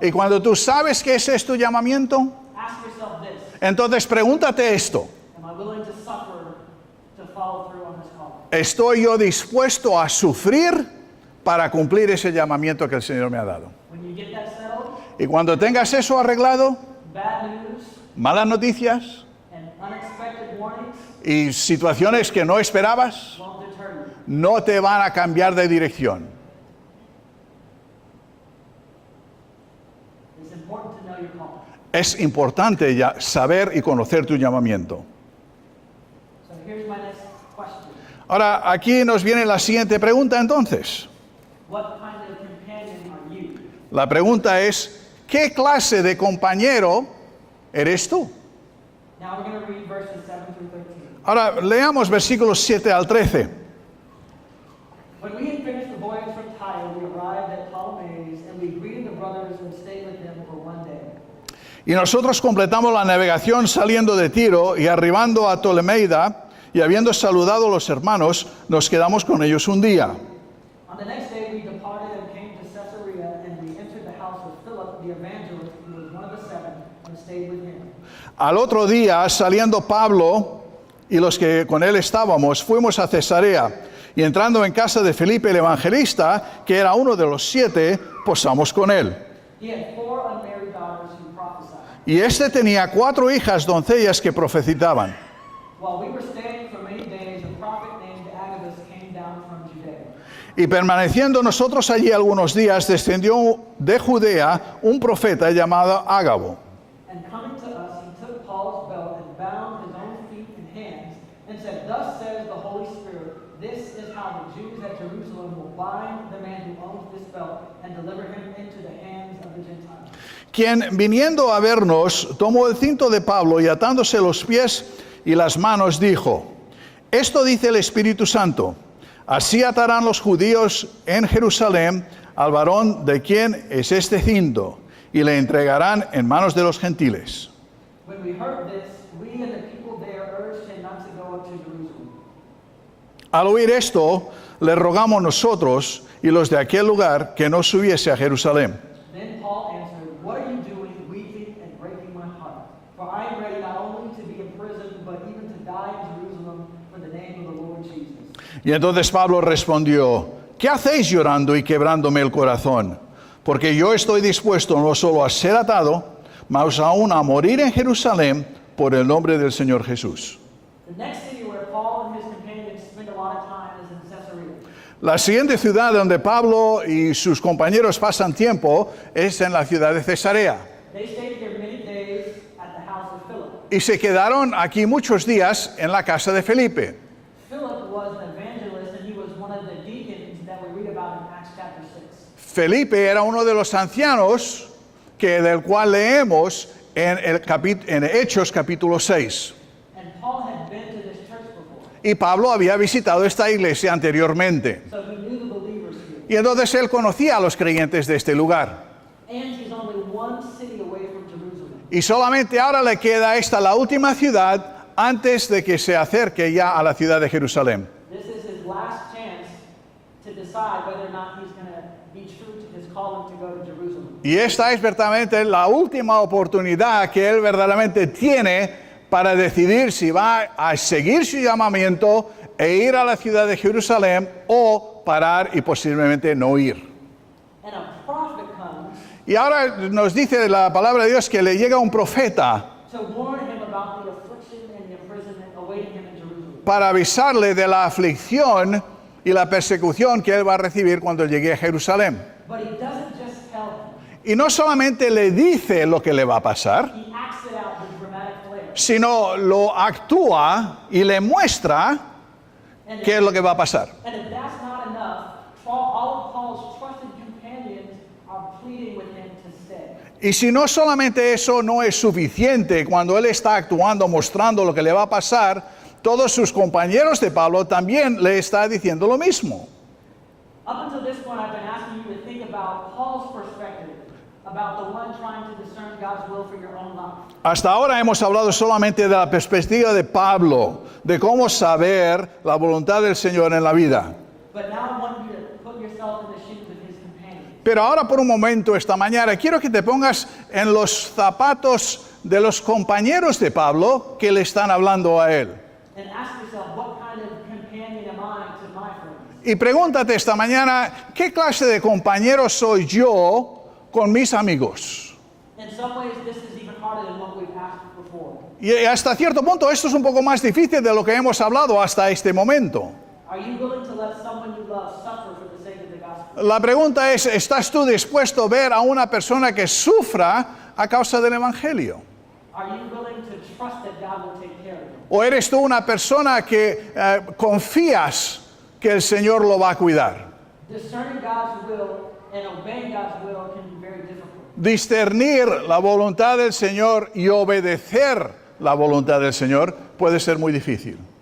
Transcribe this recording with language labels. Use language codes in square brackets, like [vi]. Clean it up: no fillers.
[es] Y cuando tú sabes que ese es tu llamamiento, [en] ask yourself this. [es] entonces pregúntate esto. [en] Am I willing to suffer to follow through on this calling? [es] ¿Estoy yo dispuesto a sufrir para cumplir ese llamamiento que el Señor me ha dado? [en] When you get that settled, [es] Y cuando tengas eso arreglado, [en] bad news [es] malas noticias [en] and unexpected warnings [es] y situaciones que no esperabas, [en] won't deter you. [es] no te van a cambiar de dirección. [en] It's important to know your calling. [es] es importante ya saber y conocer tu llamamiento. [en] So here's my next question. [es] Ahora, aquí nos viene la siguiente pregunta entonces. [en] What kind of companion are you? [es] La pregunta es, ¿qué clase de compañero eres tú? [en] Now we're going to read verses 7 through 13. [es] Ahora, leamos versículos 7 al 13. [en] When we had finished the voyage from Tyre, we arrived at Ptolemais, and we greeted the brothers and stayed with them for one day. [es] Y nosotros completamos la navegación saliendo de Tiro y arribando a Ptolemaida, y habiendo saludado a los hermanos, nos quedamos con ellos un día. [en] On the next day, we departed and came to Caesarea, and we entered the house of Philip the evangelist, who was one of the 7, and stayed with him. [es] Al otro día, saliendo Pablo y los que con él estábamos, fuimos a Cesarea, y entrando en casa de Felipe el evangelista, que era uno de los 7, posamos con él. [en] He had 4 unmarried daughters who prophesied. [es] Y este tenía 4 hijas doncellas que profetizaban. [en] While we were staying for many days, a prophet named Agabus came down from Judea. [es] Y permaneciendo nosotros allí algunos días, descendió de Judea un profeta llamado Ágabo. [en] And coming to us, he took Paul's belt and bound his own feet and hands, and said, "Thus says the Holy Spirit, this is how the Jews at Jerusalem will bind the man who owns this belt and deliver him into the hands of the Gentiles." [es] Quien, viniendo a vernos, tomó el cinto de Pablo y atándose los pies y las manos, dijo: Esto dice el Espíritu Santo, así atarán los judíos en Jerusalén al varón de quien es este cinto, y le entregarán en manos de los gentiles. [en] When we heard this, we and the people there urged him not to go up to Jerusalem. [es] Al oír esto, le rogamos nosotros y los de aquel lugar que no subiese a Jerusalén. [en] Then Paul answered, "What are you doing, weeping and breaking my heart? For I am ready not only to be imprisoned, but even to die in Jerusalem for the name of the Lord Jesus." [es] Y entonces Pablo respondió: ¿Qué hacéis llorando y quebrándome el corazón? Porque yo estoy dispuesto no solo a ser atado, mas aún a morir en Jerusalén por el nombre del Señor Jesús. [en] The next city where Paul and his companions spent a lot of time is in Caesarea. [es] La siguiente ciudad donde Pablo y sus compañeros pasan tiempo es en la ciudad de Cesarea. [en] They stayed here many days at the house of Philip. [es] Y se quedaron aquí muchos días en la casa de Felipe. [en] Philip was an evangelist, and he was one of the deacons that we read about in Acts chapter 6. [es] Felipe era uno de los ancianos del cual leemos en Hechos capítulo 6. [en] And Paul had been to this church before, [es] Y Pablo había visitado esta iglesia anteriormente. [en] so he knew the believers here. [es] Y entonces él conocía a los creyentes de este lugar. [en] And he's only one city away from Jerusalem. [es] Y solamente ahora le queda la última ciudad, antes de que se acerque ya a la ciudad de Jerusalén. [en] This is his last chance to decide whether or not he's going to be true to his calling to go to Jerusalem. [es] Y esta es verdaderamente la última oportunidad que él verdaderamente tiene para decidir si va a seguir su llamamiento e ir a la ciudad de Jerusalén o parar y posiblemente no ir. [en] And a prophet comes [es] Y ahora nos dice la palabra de Dios que le llega un profeta [en] to warn him about the affliction and the imprisonment awaiting him in Jerusalem. [es] para avisarle de la aflicción y la persecución que él va a recibir cuando llegue a Jerusalén. [en] But he doesn't just tell him, [es] Y no solamente le dice lo que le va a pasar, [en] he acts it out with dramatic flair. [es] sino lo actúa y le muestra [en] And [es] qué es lo que va a pasar. [en] And if that's not enough, all of Paul's trusted companions are pleading with him to stay. [es] Y si no solamente eso no es suficiente, cuando él está actuando, mostrando lo que le va a pasar, todos sus compañeros de Pablo también le está diciendo lo mismo. [en] Up until this point, I've been asking you to think about Paul's perspective, about the one trying to discern God's will for your own life. [es] Hasta ahora hemos hablado solamente de la perspectiva de Pablo, de cómo saber la voluntad del Señor en la vida. [en] But now I want you to put yourself in the shoes of his companions. [es] Pero ahora por un momento esta mañana quiero que te pongas en los zapatos de los compañeros de Pablo que le están hablando a él. [en] And ask yourself, what kind of companion am I to my friends? [es] Y pregúntate esta mañana, ¿qué clase de compañero soy yo con mis amigos? [en] In some ways, this is even harder than what we've asked before. [es] Y hasta cierto punto esto es un poco más difícil de lo que hemos hablado hasta este momento. [en] Are you willing to let someone you love suffer for the sake of the gospel? [es] La pregunta es, ¿estás tú dispuesto a ver a una persona que sufra a causa del Evangelio? [en] Are you willing to trust that God will take care of you? [es] ¿O eres tú una persona que confías que el Señor lo va a cuidar? [en] Discerning God's will and obeying God's will can be very difficult. [es] Discernir la voluntad del Señor y obedecer la voluntad del Señor puede ser muy difícil.